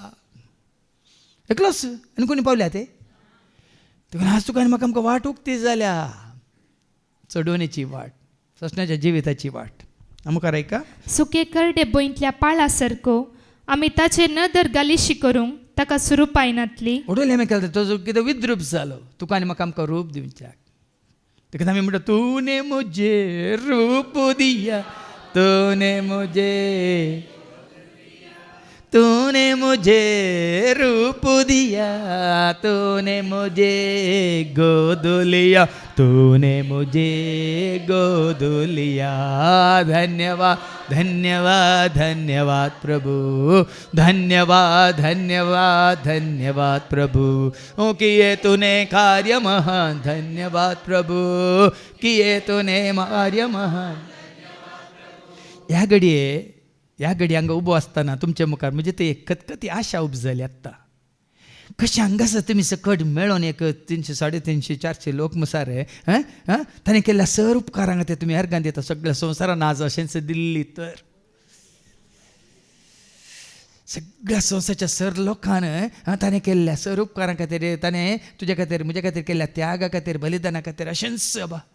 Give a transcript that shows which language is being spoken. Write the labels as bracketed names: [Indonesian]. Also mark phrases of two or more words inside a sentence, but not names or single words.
[Konkani] एकलोच आनी कोणी पावल्या ते? देखून आज तुका आनी म्हाका आमकां वाट उक्ती जाल्या, चडवणेची वाट, ससण्याच्या जिविताची वाट. मुखार ऐका. सुके करडे बोईंतल्या पाळा सारको आमी ताचेर नदर गालिशी करूंक ताका सुरूपाय नातली. उडोले आमी केलें तो कितें विद्रूप जालो. तुका आनी म्हाका आमकां रूप दिवच्याक. देखून आमी म्हणटा [Hindi] तूने मुझे रूप दिया, तूने मुझे रूप दिया, तूने मुझे गोद लिया, तूने मुझे गोद लिया. धन्यवाद धन्यवाद धन्यवाद प्रभु, धन्यवाद धन्यवाद धन्यवाद प्रभु. ओ किए तूने कार्य महान, धन्यवाद प्रभु, किए तूने कार्य महान. [Konkani] ह्या घडी हांगा उबो आसतना तुमच्या मुखार म्हणजे ते कती आशा उपजली आत्ता कशी हांगासर तुमी सकट मेळोन एक 300 350 400 लोक मुसार ताणें केल्ल्या सर उपकारांक ते तुमी अर्गां दिता सगळ्या संवसारान आज अशेंच दिल्ली तर सगळ्या संवसाराच्या सर लोकान ताणें केल्ल्या सर उपकारां खातीर ताणें तुजे खातीर म्हजे खातीर केल्ल्या त्यागा खातीर बलिदाना खातीर अशेंच बाबा